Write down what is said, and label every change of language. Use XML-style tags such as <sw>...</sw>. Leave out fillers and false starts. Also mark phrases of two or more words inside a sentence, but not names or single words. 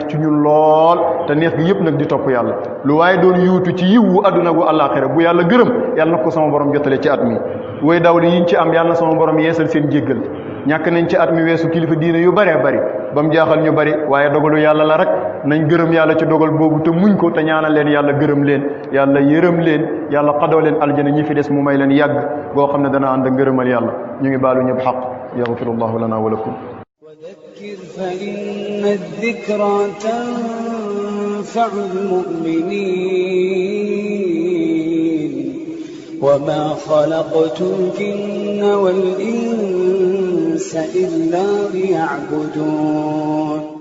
<wo>ci ñun lool te neex gi yëpp nag di topp yàlla lu waaye doon yuutu ci yiwu adduna gu àllaaxira bu yàlla gërëm yàlla na ko sama borom jotale ci at mi way daw li yiñ ci am yàlla na sama borom yeesal seen jéggal ñàkk nañ ci at mi weesu kilifa diine yu bëree bëri ba mu jaaxal ñu bëri waaye dogalu yàlla la rek nañ gërëm yàlla ci dogal boobu te muñ ko te ñaanal leen yàlla gërëm leen yàlla yërëm leen yàlla xadoo leen aljana ñi fi des mu may leen yàgg boo xam ne dana ànd ak ngërëmal yàlla ñu ngi baalu ñëpp xaq</wo> <ar>يغفر الله لنا ولكم وذكر فإن الذكرى تنفع المؤمنين وما خلقت الجن والإنس إلا ليعبدون</ar>